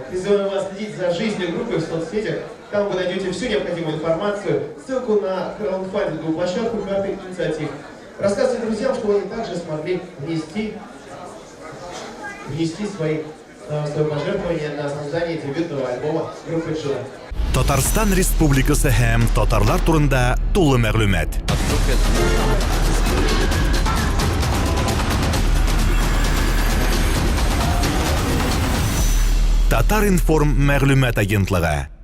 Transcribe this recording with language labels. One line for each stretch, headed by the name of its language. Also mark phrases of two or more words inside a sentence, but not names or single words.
Russian: Призываю вас следить за жизнью группы в соцсетях. Там вы найдете всю необходимую информацию, ссылку на краундфандинговую площадку, карты инициатив. Рассказывайте друзьям, что они также смогли внести свое пожертвование на создание дебютного альбома группы Джуна.
Tatar: Татарстан Республикасы һәм татарлар турында тулы мәгълүмат. Татар информ мәгълүмат агентлыгы.